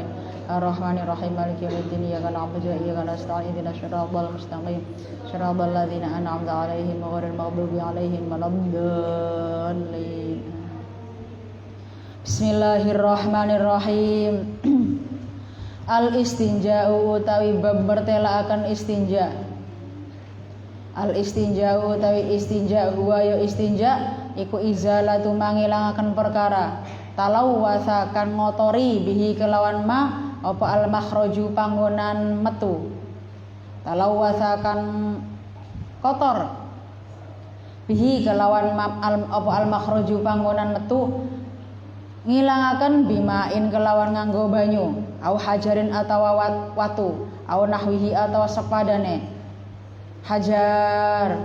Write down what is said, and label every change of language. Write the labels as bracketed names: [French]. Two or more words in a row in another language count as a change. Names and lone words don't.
[Arabic] الرحمن الرحيم. مالك يوم الدين. إياك نعبد وإياك نستعين. اهدنا الصراط المستقيم. صراط الذين أنعمت عليهم غير المغضوب عليهم ولا الضالين. بسم الله الرحمن الرحيم. [Javanese] Al-istinja'u utawi bab mertelaaken istinja. Al-istinja'u utawi istinja huwa ya istinja iku izalatu mangilangaken perkara talawwasa kan ngotori bihi kelawan ma apa al-makhraju panggonan metu talawwasa kan kotor bihi kelawan apa al-makhraju panggonan metu ngilangaken bimain kelawan nganggo banyu [Arabic] أو حجر [Javanese] atawa watu [Arabic] أو نحوه [Javanese] atawa sepadane hajar.